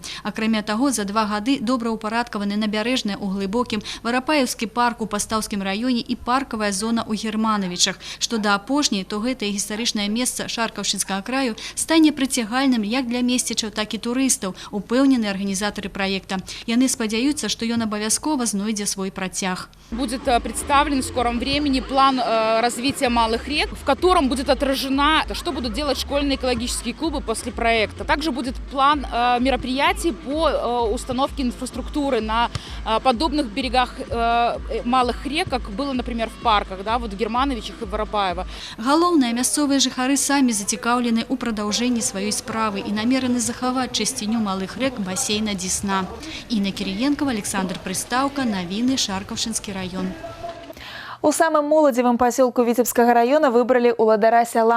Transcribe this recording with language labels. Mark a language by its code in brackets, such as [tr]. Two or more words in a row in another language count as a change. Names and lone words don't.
[be] Акрамя таго, за 2 гады добраўпарадкаваны набярэжныя ў глыбокім, Варапаевскі парк у Пастаўскім раёне і паркавая зона ў Германовичах. Што да апошняй, то гэтае гістарычнае месца Шаркаўшчынскага краю стане прыцягальным як для месцічаў, так і турыстаў, упэўнены арганізатары праекта. Яны спадзяюцца, што ён абавязкова знойдзе свой працяг. [ru] Будет представлен в скором времени план развития малых рек, в котором будет отражено, что будут делать школьные экологические клубы после проекта. Также будет план мероприятий по установке инфраструктуры на подобных берегах малых рек, как было, например, в парках, да, вот в Германовичах и Воропаева. [be] Галоўнае, мясцовыя жыхары самі зацікаўлены ў прадаўжэнні сваёй справы і намерены захаваць чысціню малых рэк басейна Десна. Інна Кіріенкова, Александр Прыстаўка, навіны, Шаркаўшчынскі раён. У самым моладзевым пасёлку Віцебскага раёна выбралі ўладара сяла.